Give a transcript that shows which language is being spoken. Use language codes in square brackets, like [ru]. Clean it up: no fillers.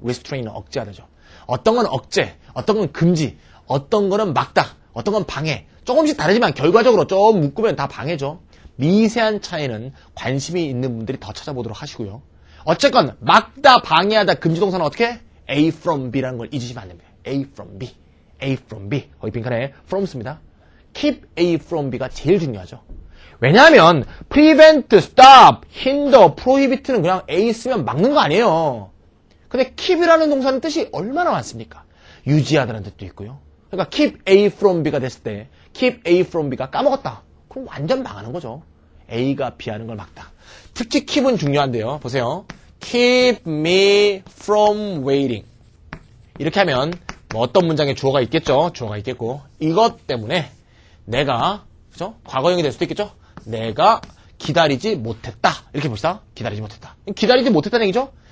[ko] restrain은 억제하다죠. 어떤 건 억제, 어떤 건 금지, 어떤 거는 막다, 어떤 건 방해. 조금씩 다르지만 결과적으로 좀 묶으면 다 방해죠. 미세한 차이는 관심이 있는 분들이 더 찾아보도록 하시고요. 어쨌건 막다, 방해하다, 금지동사는 어떻게? A from B라는 걸 잊으시면 안 됩니다. [en] A from B. A from B. [ko] 거기 빈칸에 from 씁니다. Keep A from B가 제일 중요하죠. 왜냐하면 prevent, stop, hinder, prohibit는 그냥 A 쓰면 막는 거 아니에요. 근데 keep이라는 동사는 뜻이 얼마나 많습니까? 유지하다는 뜻도 있고요. 그러니까 keep A from B가 됐을 때 keep A from B가 까먹었다. 그럼 완전 망하는 거죠. A가 B 하는 걸 막다. 특히 keep은 중요한데요. [en] 보세요. Keep me from waiting. [ko] 이렇게 하면 뭐 어떤 문장에 주어가 있겠죠. 주어가 있겠고 이것 때문에 내가 그죠? 과거형이 될 수도 있겠죠. 내가 기다리지 못했다. 이렇게 봅시다. 기다리지 못했다. 기다리지 못했다는 얘기죠.